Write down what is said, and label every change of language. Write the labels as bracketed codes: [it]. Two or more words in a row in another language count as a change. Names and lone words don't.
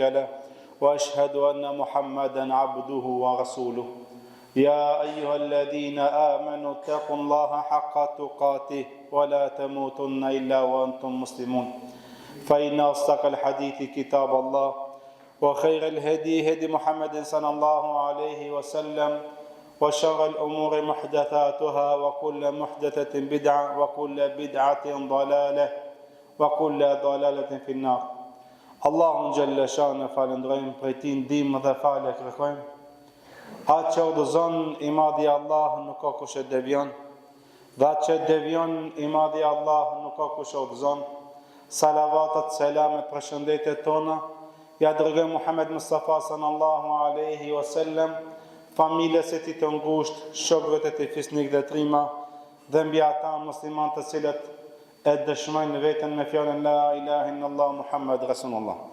[ar] له وأشهد أن محمدا عبده ورسوله يا أيها الذين آمنوا اتقوا الله حق تقاته ولا تموتن إلا وأنتم مسلمون فإن أصدق الحديث كتاب الله وخير الهدي هدي محمد صلى الله عليه وسلم وشر الأمور محدثاتها وكل محدثة بدعة وكل بدعة ضلالة وكل ضلالة في النار. [sq] Allahun [ar] جل شأنه [sq] falendrojmë, prej tij ndihmë dhe falë kërkojmë. Atë që udhëzon i madhi Allah nuk ka kush e devion, dhe atë që devion i madhi Allah nuk ka kush e udhëzon. Salavatat, selamet, përshëndetjet tona ja dërgojmë Muhammed Mustafa [ar] صلى الله عليه وسلم, [sq] familjes e tij të ngushtë, shokëve të tij fisnik dhe trima, dhe mbi ata muslimanë të cilët e dëshmojnë veten me fjalën [ar] لا إله إلا الله محمد رسول الله.